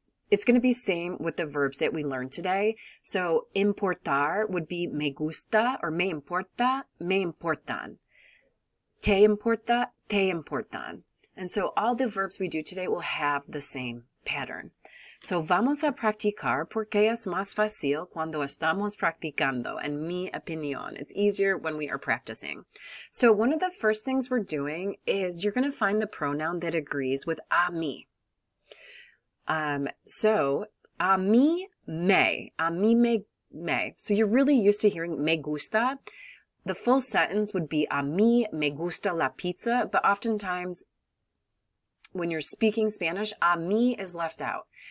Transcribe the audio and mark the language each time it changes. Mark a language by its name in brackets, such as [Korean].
[English] It's going to be same with the verbs that we learned today. So importar would be me gusta or [Spanish] me importa, me importan. Te importa, te importan. [English] And so all the verbs we do today will have the same pattern. [Spanish] So vamos a practicar porque es más fácil cuando estamos practicando, en mi opinión. [English] It's easier when we are practicing. So one of the first things we're doing is you're going to find the pronoun that agrees with a mí. [Spanish] So a mí me. [English] So you're really used to hearing me gusta. The full sentence would be [Spanish] a mí me gusta la pizza, [English] but oftentimes when you're speaking Spanish, a mí is left out.